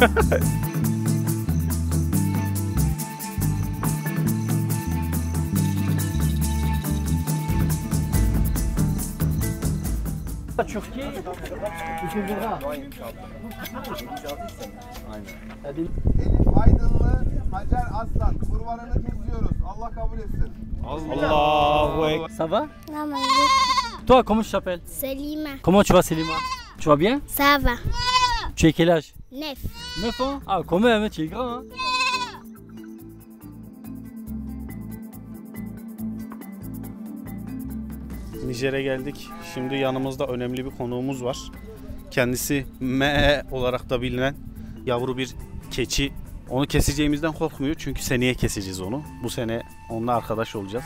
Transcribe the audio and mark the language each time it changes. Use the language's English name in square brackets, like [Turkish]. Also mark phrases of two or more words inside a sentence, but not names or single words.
[Turkish] Türkiye. Elif Aydınlı, Hacer Aslan. Kurbanını kesiyoruz. Allah kabul etsin. Allahu Ekber. [French] Ça va? Maman. Toi, comment tu t'appelles? Selima. Comment tu vas, Selima? Tu vas bien? Ça va. Tu as quel âge? 9. 9 ans? Ah, quand même, tu es grand, hein? [Turkish] Nijer'e geldik. Şimdi yanımızda önemli bir konuğumuz var. Kendisi Me olarak da bilinen yavru bir keçi. Onu keseceğimizden korkmuyor çünkü seneye keseceğiz onu. Bu sene onunla arkadaş olacağız.